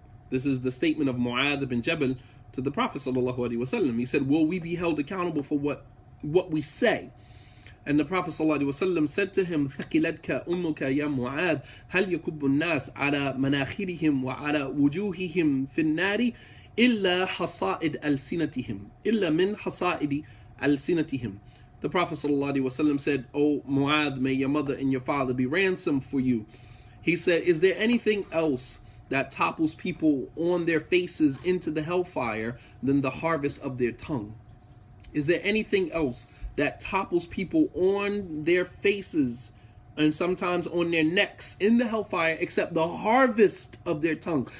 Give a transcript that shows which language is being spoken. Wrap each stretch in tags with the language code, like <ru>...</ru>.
<en>This is the statement of Mu'adh bin Jabal to the Prophet ﷺ. He said, will we be held accountable for what we say? And the Prophet ﷺ said to him,</en> <ar>ثَقِلَتْكَ أُمُّكَ يَا مُعَاذ هَلْ يَكُبُّ النَّاسِ عَلَى مَنَاخِرِهِمْ وَعَلَى وُجُوهِهِمْ فِي النَّارِ إِلَّا حَصَائِدْ أَلْسِنَتِهِمْ إِلَّا مِنْ حَصَائِدِ أَلْسِنَتِهِمْ.</ar> <en>The Prophet ﷺ said, O Mu'adh, may your mother and your father be ransomed for you. He said, is there anything else that topples people on their faces into the hellfire than the harvest of their tongue? Is there anything else that topples people on their faces and sometimes on their necks in the hellfire except the harvest of their tongue?</en>